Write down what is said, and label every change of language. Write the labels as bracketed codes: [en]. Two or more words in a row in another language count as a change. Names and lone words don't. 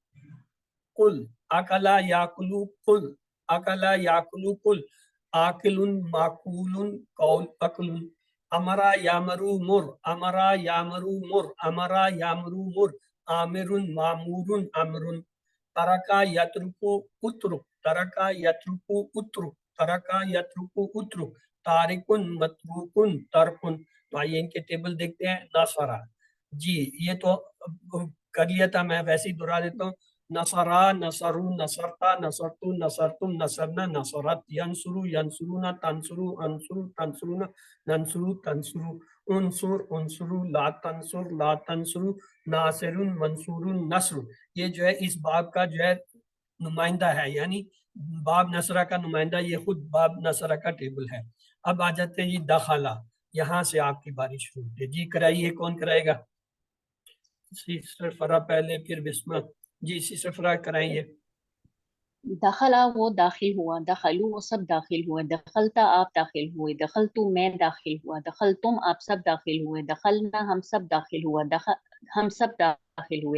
[ar] كل، أكل يأكل كل، أكل يأكل كل، آكل مأكول قول أكل، أمر يأمر مر، أمر يأمر مر، أمر يأمر مر، آمر مأمور أمر، ترك يترك اترك، ترك يترك اترك، ترك يترك اترك، تارك متروك ترك. [ur] تو آئیے ان کے ٹیبل دیکھتے ہیں۔ نصرا، جی یہ تو کر لیا تھا، میں ویسے ہی دہرا دیتا ہوں. [ar] نصر، نصروا، نصرتا، نصرت، نصرتم، نصرنا، نصرت، ينصر، ينصرون، تنصر، أنصر، تنصرون، ننصر، تنصر، انصر، انصروا، لا تنصر، لا تنصروا، ناصر، منصور، نصر. [ur] یہ جو ہے اس باب کا جو ہے نمائندہ ہے، یعنی باب نصر کا نمائندہ یہ خود باب نصر کا ٹیبل ہے. اب آ جاتے ہیں جی داخلہ، یہاں سے آپ کی باری شروع ہوتی ہے. جی کرائیے، کون کرائے گا؟ سسٹر فرا پہلے، پھر بسمہ. جی سسٹر فرا کرائیے. دخلا وہ داخل ہوا، دخلو وہ سب داخل ہوئے، دخلتا آپ داخل ہوئے، دخلتو میں داخل ہوا، دخلتم آپ سب داخل ہوئے، دخلنا ہم سب داخل ہوا، ہم سب داخل ہوئے،